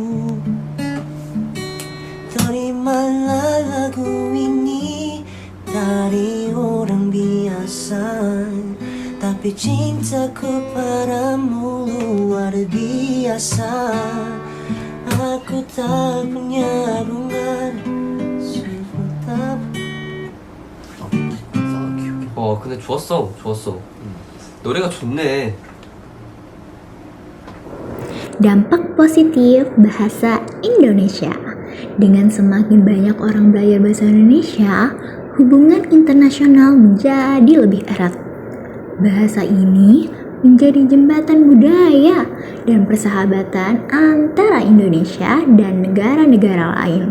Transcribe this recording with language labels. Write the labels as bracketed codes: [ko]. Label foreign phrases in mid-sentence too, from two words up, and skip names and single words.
[id] Terimalah lagu ini dari orang biasa, tapi cintaku padamu luar biasa. Aku tak punya bunga, sungguh tak. [ko] 근데 좋았어. 노래가 좋네. [id] Dampak positif bahasa Indonesia. Dengan semakin banyak orang belajar bahasa Indonesia, hubungan internasional menjadi lebih erat. Bahasa ini menjadi jembatan budaya dan persahabatan antara Indonesia dan negara-negara lain.